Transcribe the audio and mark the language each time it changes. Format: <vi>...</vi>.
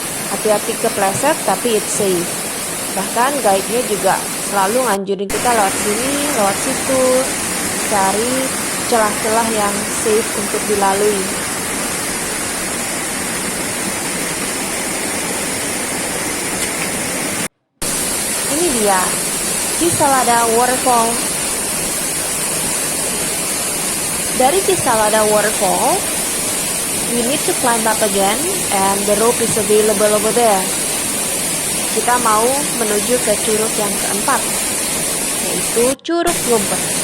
<id>Hati-hati kepleset, tapi</id> <en>it's safe.</en> <id>Bahkan guide-nya juga selalu nganjurin kita lewat sini, lewat situ, cari celah-celah yang safe untuk dilalui. Ini dia, Cisalada Waterfall.</id> <en>Dari Cisalada Waterfall, we need to climb up again, and the rope is available over there.</en> <id>Kita mau menuju ke curug yang keempat, yaitu Curug Ngumpet.</id>